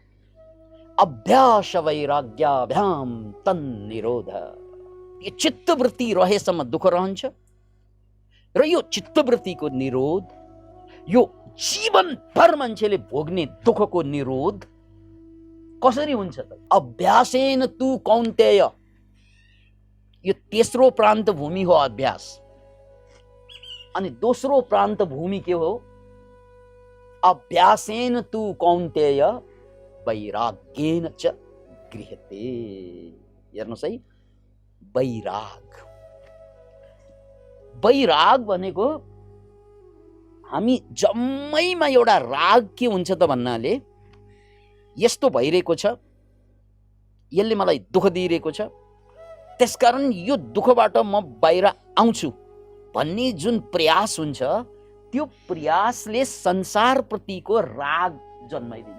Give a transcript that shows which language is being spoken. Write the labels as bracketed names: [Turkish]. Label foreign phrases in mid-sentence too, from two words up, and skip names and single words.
[Sanskrit] अभ्यास वैराग्याभ्याम तन्निरोध। [Nepali] यो चित्तवृत्ति रहेसम्म दुख रहन्छ र यो चित्तवृत्तिको निरोध, यो जीवनभर मान्छेले भोग्ने दुखको निरोध कसरी हुन्छ त? [Sanskrit] अभ्यासेन तु कौन्तेय। [Nepali] यो तेस्रो प्रान्त भूमि हो अभ्यास। अनि दोस्रो प्रान्त भूमि के हो? [Sanskrit] अभ्यासेन तु कौन्तेय वैराग्येन च गृह्यते। [Nepali] हेर्नुहोस् है, वैराग। वैराग भनेको हामी जम्मैमा एउटा राग के हुन्छ त भन्नाले यस्तो भइरहेको छ, यसले मलाई दुख दिइरहेको छ, त्यसकारण यो दुखबाट म बाहिर आउँछु भन्ने जुन प्रयास हुन्छ, त्यो प्रयासले संसारप्रतिको राग जन्माइदिन्छ।